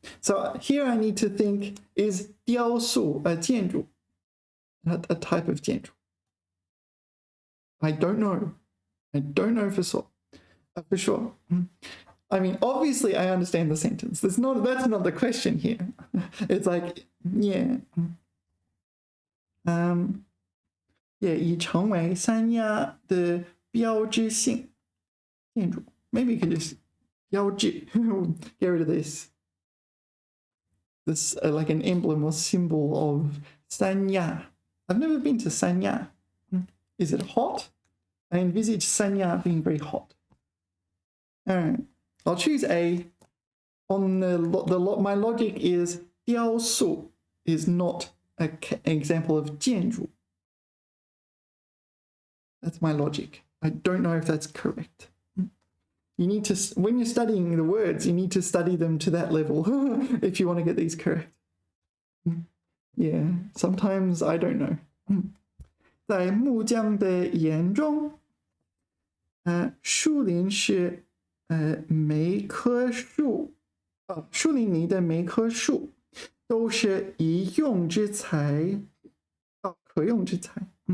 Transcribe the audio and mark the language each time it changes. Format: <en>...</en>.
<en>So here I need to think, is 雕塑 a 建筑? A type of 建筑?I don't know. I don't know for sure. I mean, obviously I understand the sentence. That's not the question here. It's like, yeah.</en> <zh>Yeah, 已成为三亚的标志性建筑.</zh> <en>Maybe you could just 标志 get rid of this. This like an emblem or symbol of 三亚. I've never been to 三亚. Is it hot? I envisage 三亚 being very hot. All right, I'll choose A. On my logic is 雕塑 is not an example of 建筑. That's my logic. I don't know if that's correct. You need to, when you're studying the words, you need to study them to that level if you want to get these correct. Yeah, sometimes I don't know.</en> <zh>在木匠的眼中，树林是每棵树，树林里的每棵树都是一用之材，可用之材。</zh>